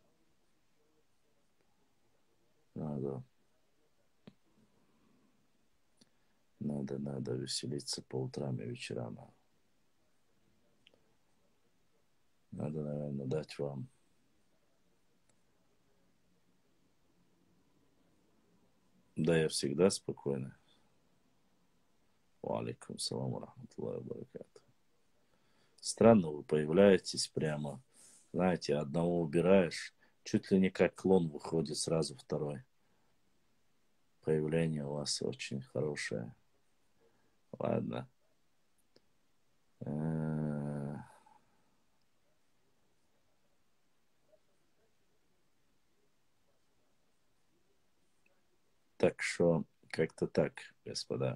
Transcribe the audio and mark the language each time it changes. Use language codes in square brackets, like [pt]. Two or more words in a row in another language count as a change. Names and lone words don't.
[ru] Надо веселиться по утрам и вечерам. Надо, наверное, дать вам да, я всегда спокойный. [ar] وعليكم السلام رحمة الله وبركاته. [ru] Странно, вы появляетесь прямо, знаете, одного убираешь, чуть ли не как клон выходит сразу второй. Появление у вас очень хорошее. Ладно. Так что, как-то так, господа.